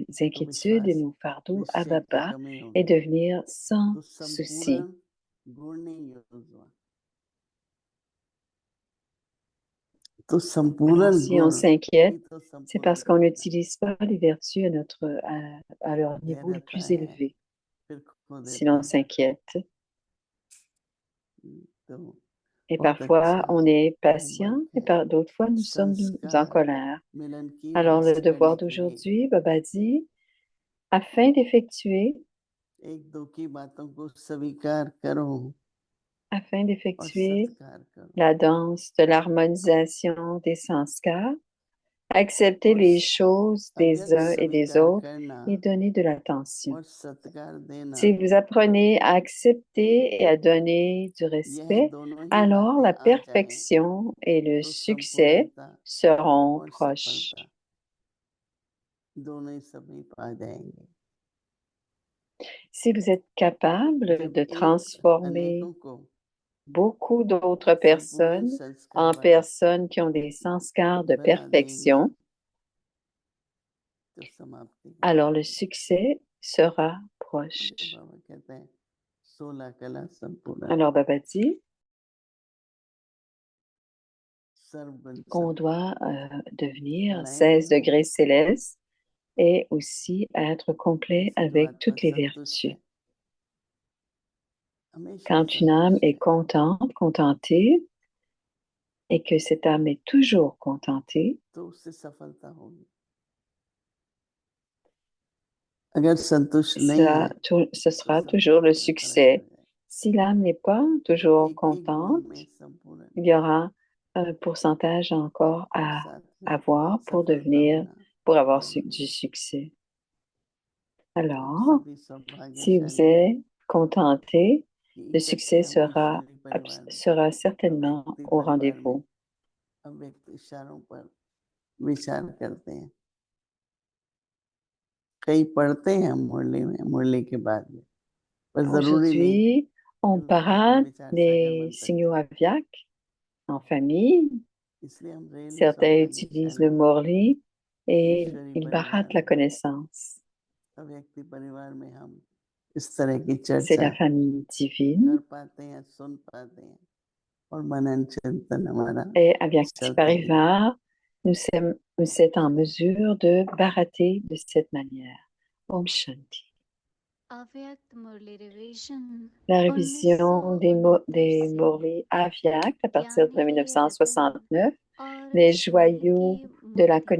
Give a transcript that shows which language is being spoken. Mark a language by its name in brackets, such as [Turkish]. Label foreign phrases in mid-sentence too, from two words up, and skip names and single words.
[Hindi] तो [French] inquiétudes et [Hindi] विश्वास [French] nos fardeaux à [Hindi] निश्चय की [French] Baba [Hindi] कमी [French] et [Hindi] होगी [French] devenir sans [Hindi] तो [French] souci. [Hindi] संपूर्ण गुण नहीं यूज हुआ, तो [French] Alors, [Hindi] संपूर्ण [French] si on [Hindi] गुण [French] s'inquiète, [Hindi] ही तो [French] c'est [Hindi] संपूर्ण [French] parce qu'on [Hindi] करता है। [French] n'utilise pas les vertus à leur [Hindi] यह [French] niveau le [Hindi] रहता [French] plus [Hindi] है [French] élevé. [Hindi] फिर खो [French] Si [Hindi] देते [French] l'on [Hindi] हैं। [French] s'inquiète, [Hindi] तो [French] Et [Hindi] बहुत अच्छा [French] parfois, on est patient [Hindi] होमवर्क [French] et [Hindi] है [French] d'autres fois, nous sommes en [Hindi] संस्कार [French] colère. [Hindi] मिलन की [French] Alors, le [Hindi] रास [French] devoir [Hindi] करने के लिए [French] d'aujourd'hui, Baba dit, afin d'effectuer, [Hindi] एक दो की बातों को स्वीकार करो [French] afin [Hindi] और [French] d'effectuer [Hindi] सत्कार करो [French] la danse de l'harmonisation des sanskars, accepter [Hindi] और [French] les choses des [Hindi] अगर [French] uns et des [Hindi] स्वीकार [French] autres [Hindi] करना [French] et donner de l'attention. [Hindi] और सत्कार देना [French] Si vous apprenez à accepter et à donner du [Hindi] यह [French] respect, [Hindi] दोनों ही [French] alors [Hindi] बातें [French] la [Hindi] आ जाएं [French] perfection et le [Hindi] तो [French] succès [Hindi] संपूर्णता [French] seront [Hindi] और [French] proches. [Hindi] सफलता दोनों ही समीप आ जाएंगे [French] Si vous êtes capable [Hindi] जब [French] de [Hindi] एक [French] transformer [Hindi] अनेकों को [French] beaucoup d'autres [Hindi] संपूर्ण [French] personnes en [Hindi] संस्कार [French] personnes qui ont des sanskars de [Hindi] बना देंगे [French] perfection, [Hindi] तो समाप्ति का [French] alors le [Hindi] समय [French] succès sera proche. [Hindi] बाबा कहते हैं 16 कला संपूर्ण [French] Alors Baba dit [Hindi] सर्वगुण [French] qu'on doit [Hindi] संपूर्ण [French] devenir [Hindi] कलाएं [French] 16 [Hindi] देखो [French] degrés célestes et aussi être complet [Hindi] ऐसी जो [French] avec [Hindi] आत्मा [French] toutes les [Hindi] संतुष्ट [French] vertus. [Hindi] है हमेशा [French] Quand une âme [Hindi] संतुष्ट [French] est [Hindi] है [French] contente, contentée, et que cette âme est toujours contentée, [Hindi] तो उससे सफलता होगी अगर संतुष्ट नहीं है [French] ce [Hindi] तो [French] sera toujours le [Hindi] सफलता में फर्क पड़ [French] succès. [Hindi] जाएगा [French] Si l'âme n'est pas [Hindi] तो [French] toujours [Hindi] एक एक गुण [French] contente, [Hindi] में संपूर्ण [French] il y aura un pourcentage encore [Hindi] और [French] à [Hindi] साथ में [French] avoir [Hindi] सफलता होना [French] pour avoir [Hindi] जरूरी [French] du [Hindi] है [French] succès. [Hindi] तो [French] Alors, [Hindi] सभी [French] si vous [Hindi] सौभाग्यशाली [French] êtes contenté, [Hindi] कि [French] le [Hindi] इकट्ठे [French] succès [Hindi] हम ईश्वरीय परिवार में [French] sera certainement [Hindi] अव्यक्ति [French] au [Hindi] परिवार में [French] rendez-vous. [Hindi] अव्यक्त इशारों पर विचार करते हैं कई पढ़ते हैं हम मुरली में मुरली के बाद में पर जरूरी नहीं [French] Aujourd'hui, on [Hindi] कि वहां पर [French] parade [Hindi] विचार सागर [French] des [Hindi] बन [French] signaux [Hindi] सकते हैं [French] aviaques en famille. [Hindi] इसलिए हम रेली [French] Certains utilisent le [Hindi] सौभाग्यशाली [French] morli et [Hindi] ईश्वरीय [French] ils [Hindi] परिवार [French] barattent la [Hindi] में [French] connaissance. [Hindi] अव्यक्ति परिवार में हम इस तरह की [French] C'est [Hindi] चर्चा [French] la famille divine. [Hindi] कर पाते हैं सुन पाते हैं और मनन चिंतन हमारा [French] Et avec [Hindi] चलता ही रहता [French] Parivar, nous sommes en mesure de barater de cette manière. [Hindi] ओम शांति. अव्यक्त मुरली रिवीजन [French] La révision des [Hindi] 1969 से [French] Morli Aviak à partir [Hindi] ज्ञान [French] de [Hindi] के रत्न [French] 1969, [Hindi] और [French] les [Hindi] ज्ञान की [French] joyaux de la [Hindi] मोती